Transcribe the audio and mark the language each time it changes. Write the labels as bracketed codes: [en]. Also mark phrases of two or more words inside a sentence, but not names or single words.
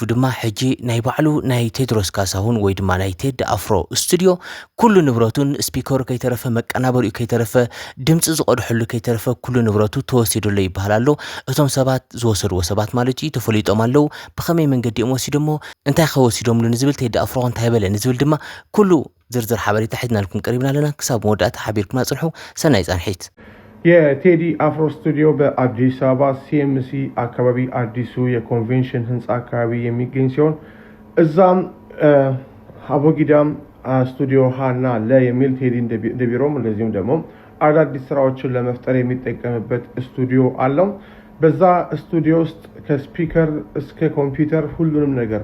[ti] ድማ ሕጂ ናይ ባዕሉ ናይ ቴድሮስ ካሳሁን ወይ ድማ ናይ ቴዲ አፍሮ ስቱዲዮ ኩሉ ንብረቱን ስፒከሩ ከይተረፈ መቀናበሪኡ ከይተረፈ ድምፂ ዝቀድሐሉ ከይተረፈ ኩሉ ንብረቱ ተወሲዱሎ ይባሃል ኣሎ። እቶም ሰባት ዝወሰድዎ ሰባት ማለት እዩ ተፈሊጦም ኣለው። ብኸመይ መንገዲ እዮም ወሲዶሞ እንታይ ከወሲዶምሉ ንዝብል ቴዲ አፍሮ እንታይ በለ ንዝብል ድማ ኩሉ ዝርዝር ሓበሬታ ሒዝናልኩም ቀሪብና ኣለና። ክሳብ መወዳእታ ሓቢርኩም ጽንሑ። ሰናይ ጻንሒት። [am] የቴዲ አፍሮ ስቱዲዮ በአዲስ አበባ ሲኤምሲ አካባቢ አዲሱ የኮንቬንሽን ህንፃ አካባቢ የሚገኝ ሲሆን እዛም አቦጊዳም ስቱዲዮ ሃና ለ የሚል ቴዲ እንደቢሮም እንደዚሁም ደግሞ አዳዲስ ስራዎችን ለመፍጠር የሚጠቀምበት ስቱዲዮ አለው። በዛ ስቱዲዮ ውስጥ ከስፒከር እስከ ኮምፒውተር ሁሉንም ነገር